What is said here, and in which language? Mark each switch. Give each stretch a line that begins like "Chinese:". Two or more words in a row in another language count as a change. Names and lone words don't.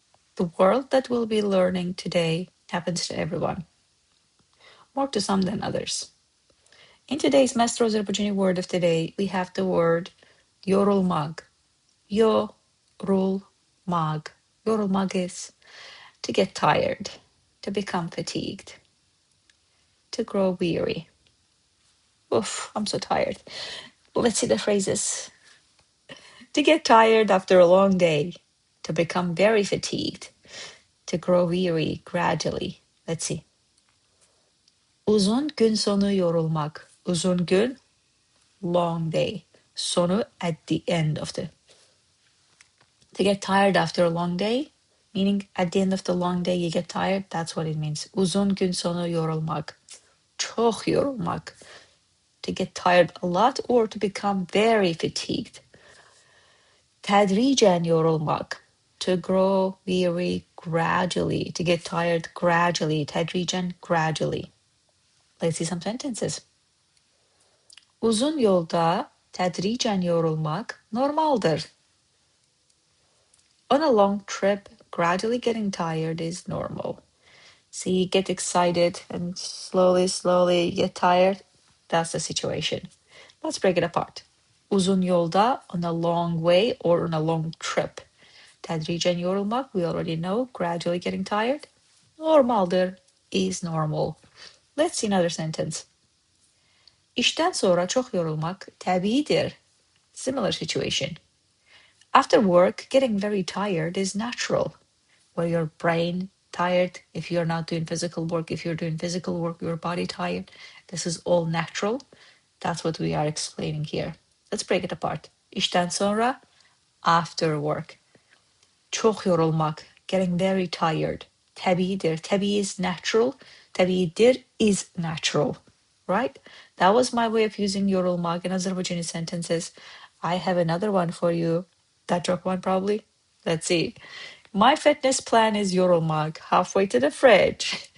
English: The world that we'll be learning today happens to everyone, more to some than others. In today's Master Azerbaijani word of the day, we have the word yorulmaq.
Azerbaijani: Yo-rul-maq.
English: Yorulmaq is to get tired, to become fatigued, to grow weary. Oof, I'm so tired. Let's see the phrases. To get tired after a long day, to become very fatigued, to grow weary gradually. Let's see.
Azerbaijani: Uzun gün sonu yorulmak. Uzun gün,
English: long day. Sonu, at the end of the. To get tired after a long day, meaning at the end of the long day you get tired, that's what it means.
Azerbaijani: Uzun gün sonu yorulmak. Çok yorulmak.
English: To get tired a lot or to become very fatigued.
Azerbaijani: Tədricən yorulmaq.
English: To grow weary gradually, to get tired gradually. Tədricən, gradually. Let's see some sentences.
Azerbaijani: Uzun yolda tədricən yorulmaq normaldır.
English: On a long trip, gradually getting tired is normal. See, you get excited and slowly get tired. That's the situation. Let's break it apart.
Azerbaijani: Uzun yolda,
English: on a long way or on a long trip.
Azerbaijani: Tədricən yorulmaq,
English: we already know, gradually getting tired. Normaldır is normal. Let's see another sentence.
Azerbaijani: İşdən sonra çox yorulmaq təbiidir.
English: Similar situation. After work, getting very tired is natural. Where your brain tired, if you're not doing physical work, if you're doing physical work, your body tired. This is all natural. That's what we are explaining here. Let's break it apart.
Azerbaijani: İşdən sonra,
English: after work.
Azerbaijani: Çox yorulmaq,
English: getting very tired.
Azerbaijani: Təbiidir.
English: Təbii is natural. Təbiidir is natural. Right? That was my way of using yorulmaq in Azerbaijani sentences. I have another one for you. That joke one probably. Let's see. My fitness plan is yorulmaq, halfway to the fridge.